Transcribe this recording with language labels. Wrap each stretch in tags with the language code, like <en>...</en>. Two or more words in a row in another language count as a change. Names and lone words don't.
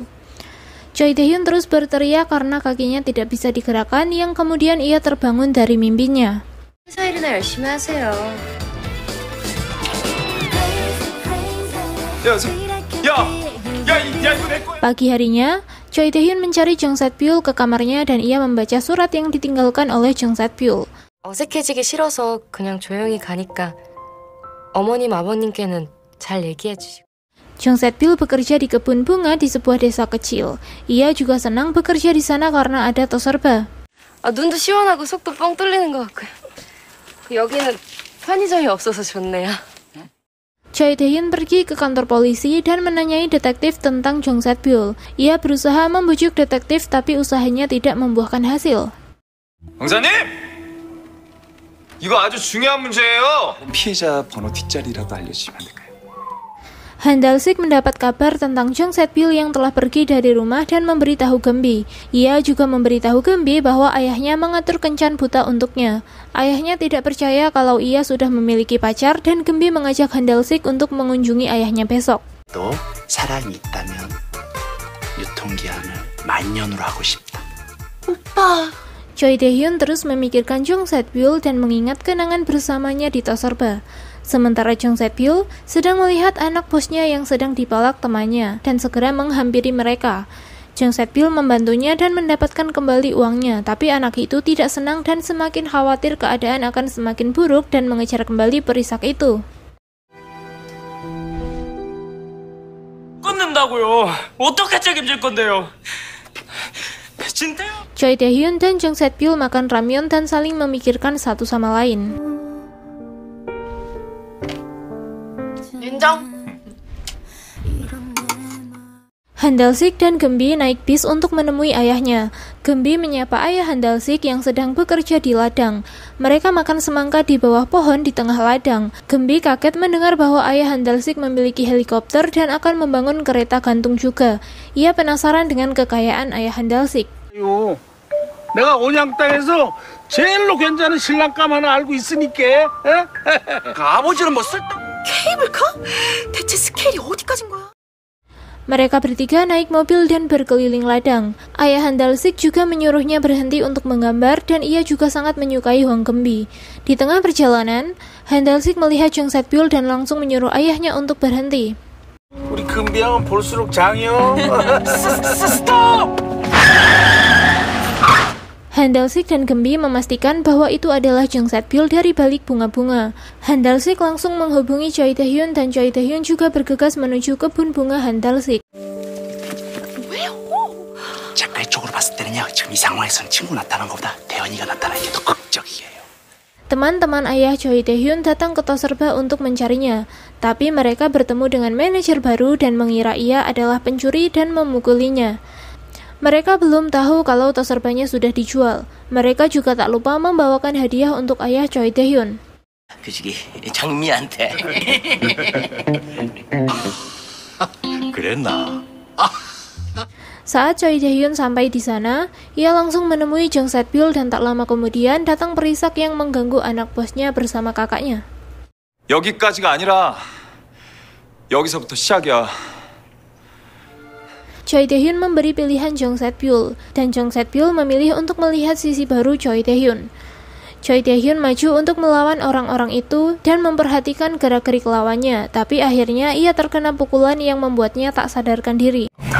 <id>Choi Tae-hyun terus berteriak karena kakinya tidak bisa digerakkan, yang kemudian ia terbangun dari mimpinya. Pagi harinya, Choi Tae-hyun mencari Jung Set-byul ke kamarnya dan ia membaca surat yang ditinggalkan oleh Jung Set-byul.</id> <ko>어색해지기 싫어서 그냥 조용히 가니까 어머님 아버님께는 잘 얘기해 주시고.</ko> <id>Jung Set-byul bekerja di kebun bunga di sebuah desa kecil. Ia juga senang bekerja di sana karena ada tos serba.</id> <ko>눈도 시원하고 속도 뻥 뚫리는 것 같고요. 여기는 편의점이 없어서 좋네요.</ko> <id>Choi Tae-hyun pergi ke kantor polisi dan menanyai detektif tentang Jung Set-byul. Ia berusaha membujuk detektif tapi usahanya tidak membuahkan hasil.</id> <ko>형사님! 이거 아주 중요한 문제예요. 피해자 번호 뒷자리라도 알려주시면 안 될까요?</ko> <id>Han Dal-sik mendapat kabar tentang Jung Set-byul yang telah pergi dari rumah dan memberitahu Gembi. Ia juga memberitahu Gembi bahwa ayahnya mengatur kencan buta untuknya. Ayahnya tidak percaya kalau ia sudah memiliki pacar dan Gembi mengajak Han Dal-sik untuk mengunjungi ayahnya besok.</id> <ko>또 사랑이 있다면 유통기한을 만년으로 하고 싶다. 오빠.</ko> <id>Choi Tae-hyun terus memikirkan Jung Set-byul dan mengingat kenangan bersamanya di tos serba. Sementara Jung Set-byul sedang melihat anak bosnya yang sedang dipalak temannya dan segera menghampiri mereka. Jung Set-byul membantunya dan mendapatkan kembali uangnya, tapi anak itu tidak senang dan semakin khawatir keadaan akan semakin buruk dan mengejar kembali perisak itu.</id> <ko>끊는다고요. 어떻게 책임질 건데요? 진짜요?</ko> <id>Choi Tae-hyun dan Jung Set-byul makan ramyeon dan saling memikirkan satu sama lain. Han Dal-sik dan Gembi naik bis untuk menemui ayahnya. Gembi menyapa ayah Han Dal-sik yang sedang bekerja di ladang. Mereka makan semangka di bawah pohon di tengah ladang. Gembi kaget mendengar bahwa ayah Han Dal-sik memiliki helikopter dan akan membangun kereta gantung juga. Ia penasaran dengan kekayaan ayah Han Dal-sik.</id> <ko>내가 온양 땅에서 제일로 괜찮은 신랑감 하나 알고 있으니까. 아버지는 뭐 쓸데? 케이블카? 대체 스케일이 어디까진 거야?</ko> <id>Mereka bertiga naik mobil dan berkeliling ladang. Ayah Han Dal-sik juga menyuruhnya berhenti untuk menggambar dan ia juga sangat menyukai Hwang Gembi. Di tengah perjalanan, Han Dal-sik melihat Jung Set-byul dan langsung menyuruh ayahnya untuk berhenti.</id> <ko>우리 금비 형은 볼수록 장이요. 스톱!</ko> <id>Han Dal-sik dan Gembi memastikan bahwa itu adalah Jung Set-byul dari balik bunga-bunga. Han Dal-sik langsung menghubungi Choi Tae-hyun dan Choi Tae-hyun juga bergegas menuju kebun bunga Han Dal-sik.</id> <ko>작가의 쪽으로 봤을 때는요, 지금 이 상황에서는 친구 나타난 것보다 대현이가 나타나는 게 더 극적이에요.</ko> <id>Teman-teman ayah Choi Tae-hyun datang ke tos serba untuk mencarinya, tapi mereka bertemu dengan manajer baru dan mengira ia adalah pencuri dan memukulinya. Mereka belum tahu kalau tos serbanya sudah dijual. Mereka juga tak lupa membawakan hadiah untuk ayah Choi Tae-hyun.</id> <ko>그 시기 장미한테. 그랬나?</ko> <id>Saat Choi Tae-hyun sampai di sana, ia langsung menemui Jung Set-byul dan tak lama kemudian datang perisak yang mengganggu anak bosnya bersama kakaknya.</id> <ko>여기까지가 아니라 여기서부터 시작이야.</ko> <id>Choi Tae-hyun memberi pilihan Jung Set-byul, dan Jung Set-byul memilih untuk melihat sisi baru Choi Tae-hyun. Choi Tae-hyun maju untuk melawan orang-orang itu dan memperhatikan gerak-gerik lawannya, tapi akhirnya ia terkena pukulan yang membuatnya tak sadarkan diri.</id>